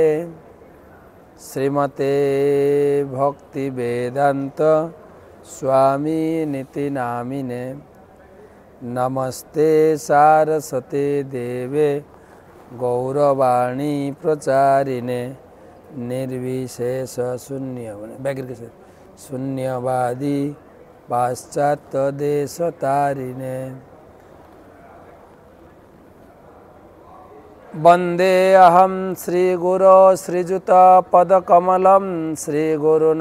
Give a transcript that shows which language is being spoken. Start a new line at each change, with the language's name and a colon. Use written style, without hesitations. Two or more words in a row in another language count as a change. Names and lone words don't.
Sanskrit: শ্রীমতে ভক্তিবেদান্ত স্বামী নীতি নামিনে নমস্তে সারস্বতে দেবে গৌরবাণী প্রচারিণে निर्विशेष शून्य शून्यवादी पाश्चात्य देश तारिणे वंदे अहम श्रीगुरो श्रीजुत पदकमलं श्रीगुरुन्